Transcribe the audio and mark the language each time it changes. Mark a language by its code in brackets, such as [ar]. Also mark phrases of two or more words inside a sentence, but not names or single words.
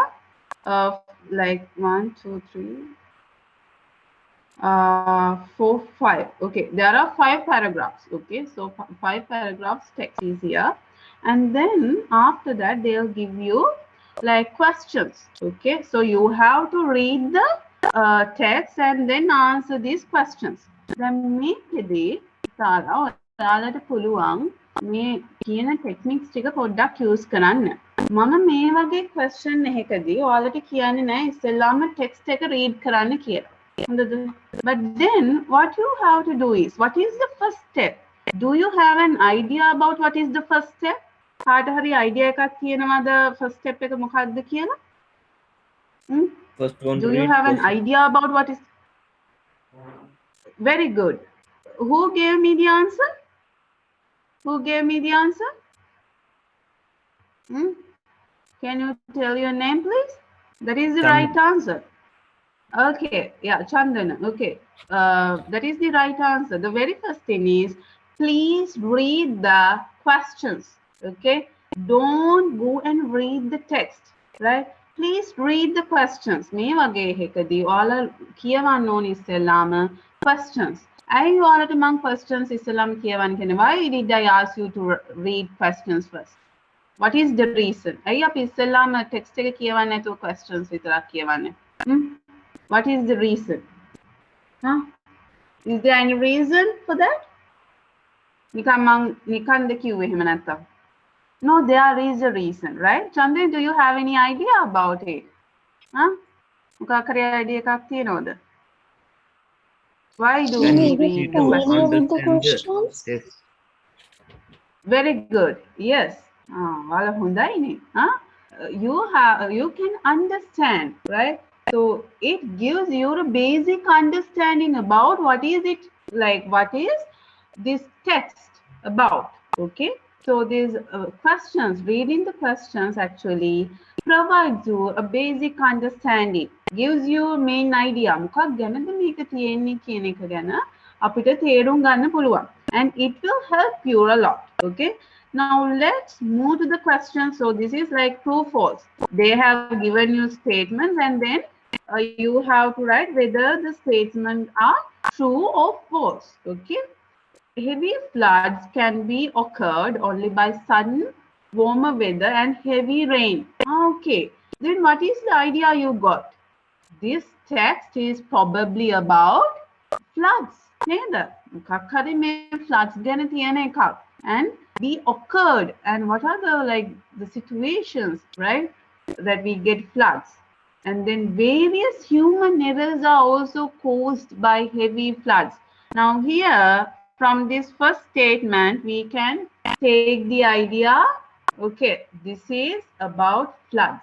[en] Like 1, 2, 3, 4, 5. Okay, there are 5 paragraphs. Okay, so 5 paragraphs text is here. And then after that they'll give you like questions. Okay, so you have to read the text and then answer these questions. [si] Then මේකදී Tara ඔයාලට පුළුවන් මේ කියන techniques ටික පොඩ්ඩක් use කරන්න. මම මේ වගේ question එකකදී ඔයාලට කියන්නේ නැහැ ඉස්සෙල්ලාම text එක read කරන්න කියලා. හොඳද? [en] But then what you have to do is, what is the first step? Do you have an idea about what is the first step? [si] කාට හරි idea එකක් තියෙනවද [en] first step [si] එක මොකක්ද කියලා? [en] First one Do you have an idea about what is? Very good. Who gave me the answer? Who gave me the answer? Can you tell your name, please? That is the right answer. Okay, yeah, Chandana. Okay, that is the right answer. The very first thing is, please read the questions. Okay, don't go and read the text, right? Please read the questions. [si] මේ වගේ එකදී ඔයාලා කියවන්න ඕනේ ඉස්සෙල්ලාම questions. ඇයි ඔයාලට මම questions ඉස්සෙල්ලාම කියවන්න කියන්නේ? [en] Why did I ask you to read questions first? What is the reason? [si] ඇයි අපි ඉස්සෙල්ලාම text එක කියවන්න නැතුව questions විතරක් කියවන්නේ? [en] What is the reason? Is there any reason for that? [si] නිකන්ද කිව්වේ එහෙම නැත්තම්? [en] No, there is a reason, right? Chandran, do you have any idea about it? [si] මොකක් හරි idea එකක් තියෙනවද? [en] Why do we read the questions? Very good. Yes. [si] ඔයාලා හොඳයිනේ. [en] You can understand, right? So it gives you a basic understanding about what is it like, what is this text about. Okay, so these questions, reading the questions actually provides you a basic understanding, gives you a main idea [si] මොකක් ගැනද මේක තියෙන්නේ කියන එක ගැන අපිට තේරුම් ගන්න පුළුවන්, [en] and it will help you a lot. Okay, now let's move to the question. So this is like true false. They have given you statements, and then you have to write whether the statements are true or false. Okay, heavy floods can be occurred only by sudden warmer weather and heavy rain. Okay, then what is the idea you got? This text is probably about floods. [si] මොකක් හරි මේ floods ගැන තියෙන එකක්. [en] And be occurred, and what are the like the situations, right, that we get floods. And then various human errors are also caused by heavy floods. Now here, from this first statement, we can take the idea, okay, this is about floods.